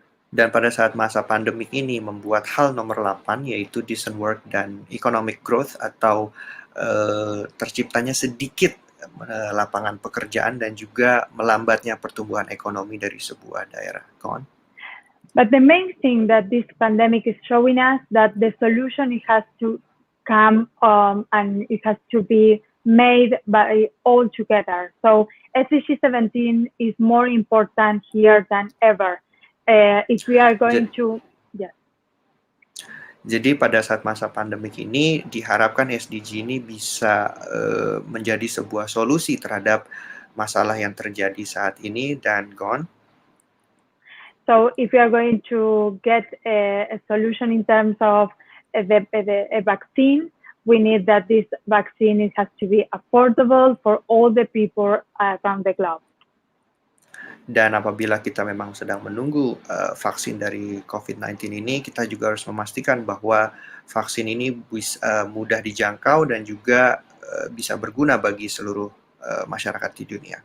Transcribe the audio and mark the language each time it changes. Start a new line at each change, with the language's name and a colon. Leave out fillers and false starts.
Indonesian: Dan pada saat masa pandemik ini membuat hal nomor 8 yaitu decent work dan economic growth atau terciptanya sedikit lapangan pekerjaan dan juga melambatnya pertumbuhan ekonomi dari sebuah daerah.
English: Go on. But the main thing that this pandemic is showing us that the solution it has to come and it has to be made by all together. So SDG 17 is more important here than ever. If we are going to, yeah.
Indonesian: Jadi pada saat masa pandemik ini diharapkan SDG ini bisa menjadi sebuah solusi terhadap masalah yang terjadi saat ini dan gone.
English: So if we are going to get a solution in terms of a vaccine, we need that this vaccine it has to be affordable for all the people around the globe.
Indonesian: Dan apabila kita memang sedang menunggu vaksin dari COVID-19 ini, kita juga harus memastikan bahwa vaksin ini mudah dijangkau dan juga bisa berguna bagi seluruh masyarakat di dunia.